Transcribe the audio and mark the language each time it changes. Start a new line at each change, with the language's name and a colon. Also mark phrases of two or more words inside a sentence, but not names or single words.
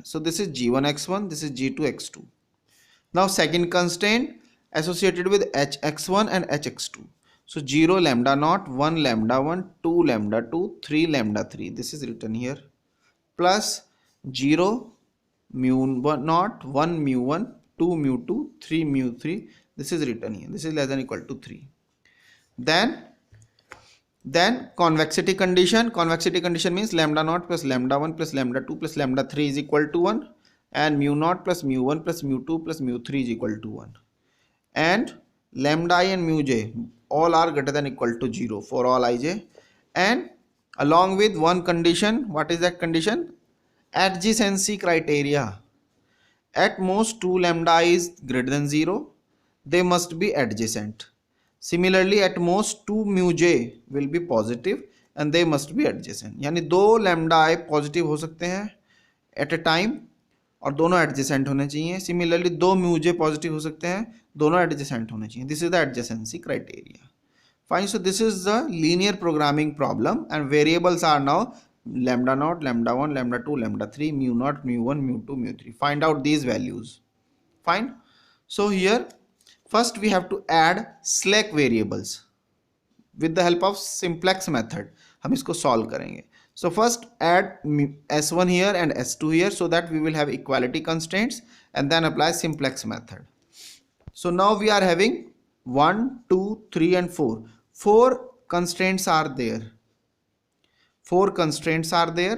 English: So this is g1 x1, this is g2 x2. Now second constraint associated with hx1 and hx2. So 0 lambda naught, 1 lambda 1, 2 lambda 2, 3 lambda 3. This is written here. Plus 0 mu naught, 1 mu 1, 2 mu 2, 3 mu 3. This is written here. This is less than equal to 3. Then convexity condition. Convexity condition means lambda naught plus lambda 1 plus lambda 2 plus lambda 3 is equal to 1. And mu naught plus mu 1 plus mu 2 plus mu 3 is equal to 1. And lambda I and mu j all are greater than equal to 0 for all ij. And along with one condition, what is that condition? Adjacency criteria. At most 2 lambda I is greater than 0. They must be adjacent. Similarly, at most 2 mu j will be positive and they must be adjacent.
Hindi: यानी 2
English: lambda I positive
Hindi: हो सकते हैं
English: at a time
Hindi: और दोनों adjacent होने चाहिए. Similarly, 2
English: mu j positive
Hindi: हो सकते हैं, दोनों adjacent होने चाहिए.
English: This is the adjacency criteria. Fine. So this is the linear programming problem, and variables are now lambda naught, lambda 1, lambda 2, lambda 3, mu naught, mu 1, mu 2, mu 3. Find out these values. Fine. So here first we have to add slack variables with the help of simplex method.
Hindi: हम इसको solve करेंगे.
English: So first add S1 here and S2 here so that we will have equality constraints, and then apply simplex method. So now we are having 1, 2, 3 and 4. 4 constraints are there. 4 constraints are there.